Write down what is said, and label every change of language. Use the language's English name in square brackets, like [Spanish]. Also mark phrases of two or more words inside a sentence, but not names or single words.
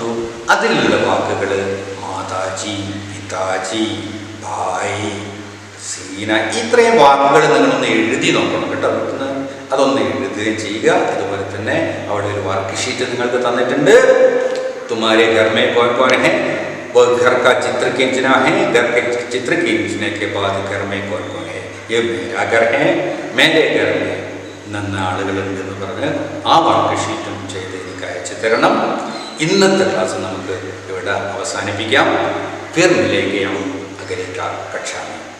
[Malayalam] അതിലുള്ള വാക്കുകൾ മാതാജി, പിതാജി, ഭായി, സീന, ഇത്രയും വാക്കുകൾ നിങ്ങളൊന്ന് എഴുതി നോക്കണം കേട്ടോ. അതൊന്ന് എഴുതുകയും ചെയ്യുക. അതുപോലെ തന്നെ അവിടെ ഒരു വർക്ക് ഷീറ്റ് നിങ്ങൾക്ക് തന്നിട്ടുണ്ട്. [Hindi] तुम्हारे घर में कौन कौन है, वो घर का चित्र खींचना है. घर के चित्र खींचने के बाद घर में कौन कौन है? ये मेरा घर है, मेरे घर में [Malayalam] നന്ന ആളുകളുണ്ടെന്ന് പറഞ്ഞ് ആ വർക്ക് ഷീറ്റും ചെയ്ത് എനിക്ക് അയച്ചു തരണം. ഇന്നത്തെ ക്ലാസ് നമുക്ക് ഇവിടെ അവസാനിപ്പിക്കാം. [Hindi] फिर मिलेंगे हम अगली कक्षा में.